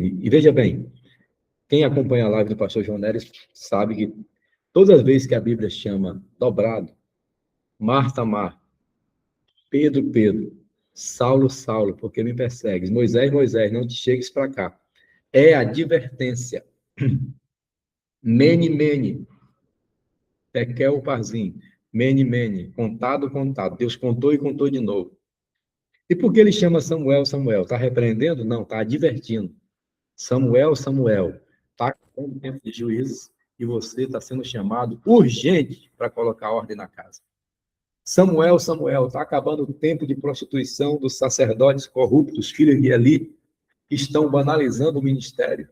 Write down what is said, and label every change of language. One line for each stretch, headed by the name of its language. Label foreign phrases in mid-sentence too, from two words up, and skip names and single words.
Portuguese: E veja bem, quem acompanha a live do pastor João Neres sabe que todas as vezes que a Bíblia chama dobrado, Marta, Marta, Pedro, Pedro, Saulo, Saulo, porque me persegues, Moisés, Moisés, não te chegues para cá. É advertência.
Aramaic: Mene, mene, tekel, parzim, mene, mene,
Portuguese: contado, contado. Deus contou e contou de novo. E por que ele chama Samuel, Samuel? Está repreendendo? Não, está advertindo. Samuel, Samuel, está com tempo de juízo e você está sendo chamado urgente para colocar ordem na casa. Samuel, Samuel, está acabando o tempo de prostituição dos sacerdotes corruptos, filhos de Eli, que estão banalizando o ministério.